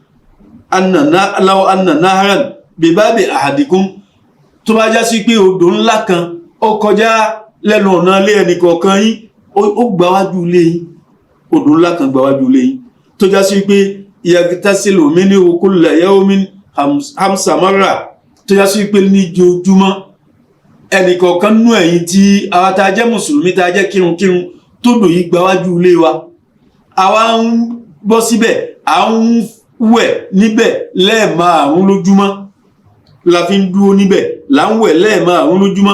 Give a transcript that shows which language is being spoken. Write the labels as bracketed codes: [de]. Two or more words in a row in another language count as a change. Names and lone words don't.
[yo] aláwọ̀ [ar] أن نهرا بباب أحدكم, [yo] tó bá já sí pé odò ńlá kan ó kọjá lẹ́nu ọ̀nà ilé ẹnì kọ̀ọ̀kan yín, ó gbáwájú ilé yín, odò ńlá kan gbáwájú ilé yín, tó já sí pé [ar] يغتسل منه كل يوم خمس مرة, [yo] tó já sí pé ní ojoojúmọ́ ẹnì kọ̀ọ̀kan nú ẹ̀yin tí àwa tá jẹ́ mùsùlùmí tá jẹ́ kírunkírun tó dò yí gbáwájú ilé wa, àwa ń bọ́ síbẹ̀, à ń wẹ̀ níbẹ̀ lẹ́ẹ̀márùn lójúmọ́, la fi ń dúró níbẹ̀, là ń wẹ̀ lẹ́ẹ̀márùn lójúmọ́.